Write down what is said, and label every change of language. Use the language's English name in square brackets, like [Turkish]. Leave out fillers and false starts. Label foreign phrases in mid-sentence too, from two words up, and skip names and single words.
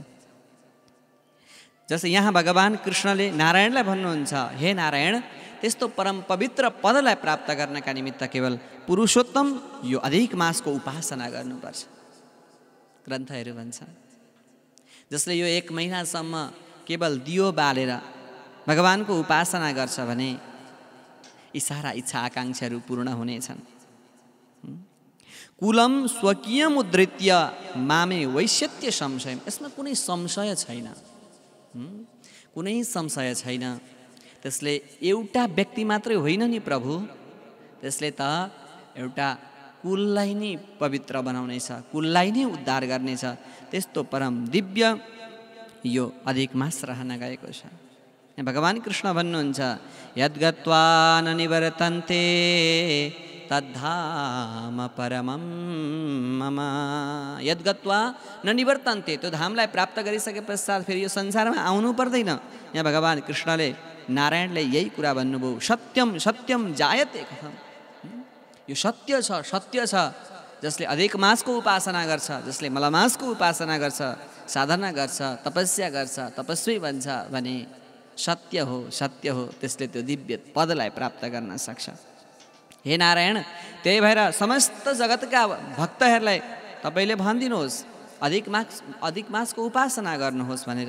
[Nepali] जस्तै यहाँ भगवान् कृष्णले नारायणलाई भन्नुहुन्छ, हे नारायण, त्यस्तो परम पवित्र पदलाई प्राप्त गर्नका निमित्त केवल पुरुषोत्तम यो अधिक मासको उपासना गर्नुपर्छ। ग्रन्थहरू भन्छ, जसले यो 1 महिनासम्म केवल दियो बालेर भगवानको उपासना गर्छ भने यी सारा इच्छा आकाङ्क्षाहरू पूर्ण हुनेछन्। [Sanskrit] कुलम स्वकीयम उद्धृत्य मामे वैश्यत्य संशय, [Nepali] यसमा कुनै संशय छैन, कुनै संशय छैन। त्यसले एउटा व्यक्ति मात्रै होइन नि प्रभु, त्यसले त एउटा कुललाई नै पवित्र बनाउनेछ, कुललाई नै उद्धार गर्नेछ। त्यस्तो परम दिव्य यो अधिक मास रहन गएको छ। भगवान् कृष्ण भन्नुहुन्छ, [Sanskrit] यद्गत्वा न निवर्तन्ते तद्धाम परमं मम। यद्गत्वा न निवर्तन्ते, [Nepali] त्यो धामलाई प्राप्त गरिसके पश्चात फेरि यो संसारमा आउनु पर्दैन। यहाँ भगवान् कृष्णले नारायणले यही कुरा भन्नुभयो, [Sanskrit] सत्यम सत्यम जायते कथम, [Nepali] यो सत्य छ, सत्य छ। जसले अधिक मासको उपासना गर्छ, जसले मलमासको उपासना गर्छ, साधना गर्छ, तपस्या गर्छ, तपस्वी बन्छ भने सत्य हो, सत्य हो, त्यसले त्यो दिव्य पदलाई प्राप्त गर्न सक्छ। हे नारायण, त्यही भएर समस्त जगतका भक्तहरूलाई तपाईँले भनिदिनुहोस्, अधिक मासको उपासना गर्नुहोस् भनेर।